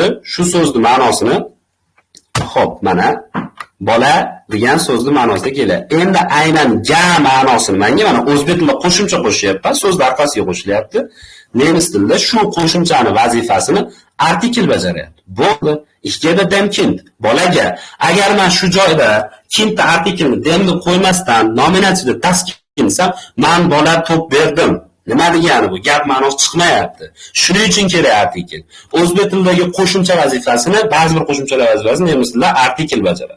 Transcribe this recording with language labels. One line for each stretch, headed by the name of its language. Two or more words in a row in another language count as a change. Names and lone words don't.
Uzbek: Shu so'zning ma'nosini. Xo'p, mana bola degan so'zni ma'nosida keladi. Endi aynan ga ma'nosini menga mana o'zbek tilida qo'shimcha qo'shyapman. So'zni orqasiga qo'shilyapti. Nemis tilida shu qo'shimchani vazifasini artikl bajaryapti. Bo'ldi.
German: Ich gebe dem Kind.
Uzbek: Bolaga. Agar men shu joyda kindni artiklni demni qo'ymasdan nominatsiyada das kinsam, men bola to'p berdim. Nima degani bu? Gap ma'nosi chiqmayapti. Shuning uchun kerak artikl. O'zbek tilidagi qo'shimcha vazifasini, ba'zi bir qo'shimchalar vazifasini nemis tilida artikl bajaradi.